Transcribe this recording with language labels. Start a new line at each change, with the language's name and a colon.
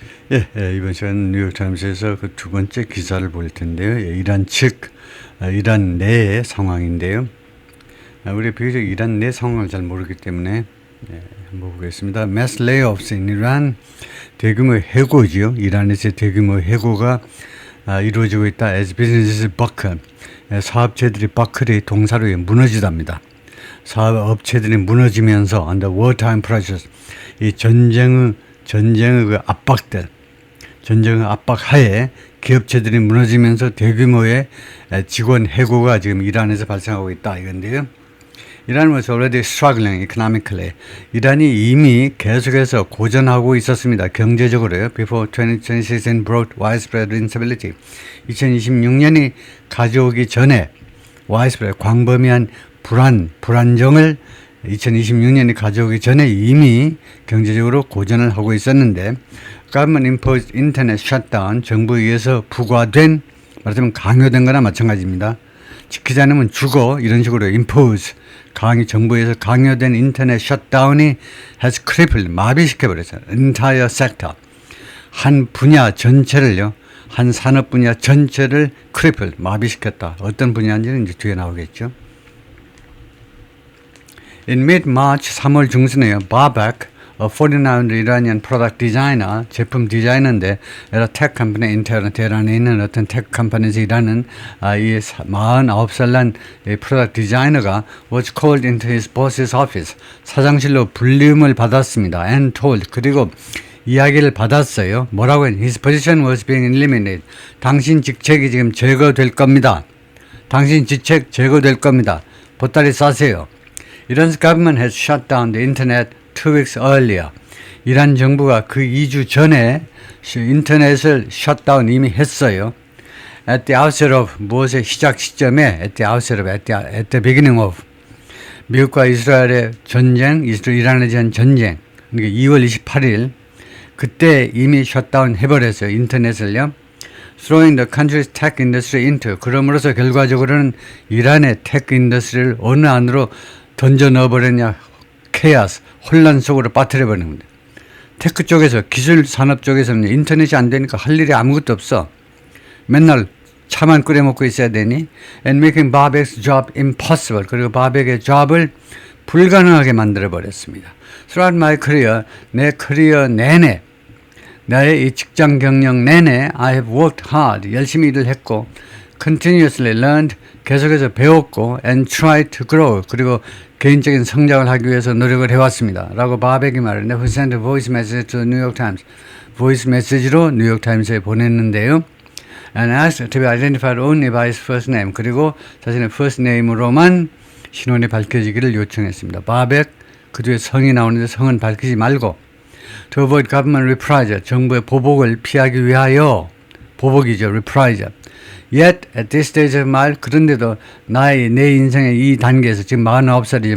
Korean: 이번 시간 뉴욕타임스에서 그 두 번째 기사를 볼 텐데요. 이란 측, 이란 내의 상황인데요. 우리 비교적 이란 내 상황을 잘 모르기 때문에 한번 보겠습니다.
English: Mass layoffs in Iran,
Korean: 대규모 해고지요. 이란에서 대규모 해고가 이루어지고 있다.
English: As businesses buckle,
Korean: 사업체들이 buckle이 동사로 무너지답니다. 사업업체들이 무너지면서
English: under wartime pressures,
Korean: 이 전쟁의 그 압박들, 전쟁의 압박하에 기업체들이 무너지면서 대규모의 직원 해고가 지금 이란에서 발생하고 있다 이건데요.
English: 이란 was already struggling economically.
Korean: 이란이 이미 계속해서 고전하고 있었습니다. 경제적으로요.
English: Before 2026 brought widespread instability.
Korean: 2026년이 가져오기 전에 widespread, 광범위한 불안정을 2026년이 가져오기 전에 이미 경제적으로 고전을 하고 있었는데
English: government imposed internet shutdown,
Korean: 정부에 의해서 부과된, 말하자면 강요된 거나 마찬가지입니다. 지키지 않으면 죽어, 이런 식으로 impose, 정부에서 강요된 인터넷 셧다운이
English: has crippled,
Korean: 마비시켜버렸어요.
English: entire sector,
Korean: 한 분야 전체를요, 한 산업 분야 전체를 crippled, 마비시켰다. 어떤 분야인지는 이제 뒤에 나오겠죠.
English: In mid-March,
Korean: 3월 중순에요.
English: Babak, a 49 Iranian product designer,
Korean: 제품 디자이너인데
English: at a tech company in Tehran,
Korean: 테헤란에 있는 어떤 테크 컴퍼니에서 일하는 이 49살 난 프로덕트 디자이너가
English: was called into his boss's office,
Korean: 사장실로 불림을 받았습니다.
English: And told,
Korean: 그리고 이야기를 받았어요. 뭐라고 했냐?
English: His position was being eliminated.
Korean: 당신 직책이 지금 제거될 겁니다. 당신 직책 제거될 겁니다. 보따리 싸세요.
English: Iran's government has shut down the internet 2 weeks earlier.
Korean: 이란 정부가 그 2주 전에 인터넷을 셧다운 이미 했어요.
English: At the outset of,
Korean: 무엇의 시작 시점에,
English: at the outset of, at the beginning of,
Korean: 미국과 이스라엘의 전쟁, 이란에 대한 전쟁, 그러니까 2월 28일, 그때 이미 셧다운 해버렸어요. 인터넷을요.
English: Throwing the country's tech industry into,
Korean: 그럼으로써 결과적으로는 이란의 테크 인더스트리를 어느 안으로 던져 넣어버렸냐, 케아스, 혼란 속으로 빠뜨려버리는 겁니다. 테크 쪽에서, 기술 산업 쪽에서는 인터넷이 안 되니까 할 일이 아무것도 없어. 맨날 차만 끓여 먹고 있어야 되니.
English: And making Babak's job impossible.
Korean: 그리고 바벡의 job을 불가능하게 만들어버렸습니다.
English: Throughout my career,
Korean: 내 커리어 내내, 나의 이 직장 경력 내내
English: I have worked hard,
Korean: 열심히 일을 했고
English: continuously learned,
Korean: 계속해서 배웠고
English: and tried to grow,
Korean: 그리고 개인적인 성장을 하기 위해서 노력을 해왔습니다. 라고 바벡이 말했는데
English: who sent a voice message to the New York Times,
Korean: 보이스 메시지로 뉴욕 타임스에 보냈는데요.
English: And asked to be identified only by his first name,
Korean: 그리고 자신의
English: first name으로만
Korean: 신원이 밝혀지기를 요청했습니다. 바벡, 그 뒤에 성이 나오는데 성은 밝히지 말고
English: to avoid government reprisal,
Korean: 정부의 보복을 피하기 위하여, 보복이죠, reprisal.
English: Yet at this stage of my life,
Korean: 그런데도 내 인생의 이 단계에서 지금 49살이죠.